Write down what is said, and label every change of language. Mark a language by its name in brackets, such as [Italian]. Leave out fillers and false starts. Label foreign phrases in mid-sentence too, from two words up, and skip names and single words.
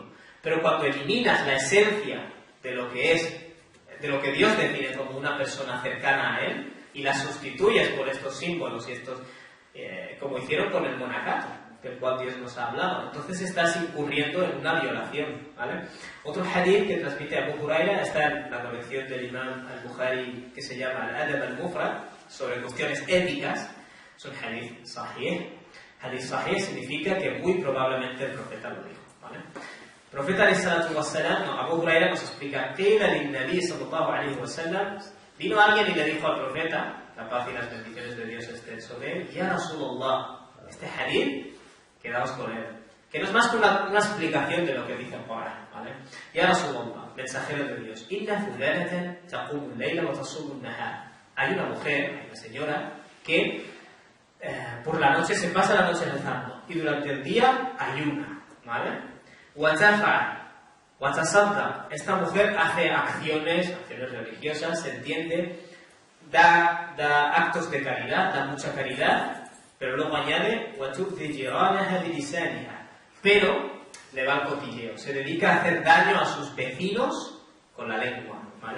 [Spanish] Pero cuando eliminas la esencia de lo que es, de lo que Dios define como una persona cercana a Él, y la sustituyes por estos símbolos y estos, como hicieron con el monacato, del cual Dios nos ha hablado, entonces estás incurriendo en una violación, ¿vale? Otro hadith que transmite Abu Huraira está en la colección del Imam al-Bukhari que se llama Al-Adab al-Mufrad, sobre cuestiones éticas. Es un [Arabic] حديث صحيح. حديث صحيح [Spanish] significa que muy probablemente el profeta lo dijo, ¿vale? El profeta Abu Huraira nos explica que el Nabi [Arabic] صلى الله عليه وسلم, [Spanish] vino alguien y le dijo al profeta, la paz y las bendiciones de Dios estén sobre él, [Arabic] يا رسول الله, [Spanish] este hadith, quedaos con él, que no es más que una explicación de lo que dice el Corán, ¿vale? [Arabic] يا رسول الله, [Spanish] mensajero de Dios, [Arabic] إن فلانة تقوم الليل وتصوم النهار. [Spanish] Hay una mujer, hay una señora, que por la noche se pasa la noche rezando y durante el día ayuna, ¿vale? [Arabic] وتصدق, [Spanish] esta mujer hace acciones religiosas, se entiende, da actos de caridad, da mucha caridad, pero luego añade, pero le va al cotilleo, se dedica a hacer daño a sus vecinos con la lengua, ¿vale?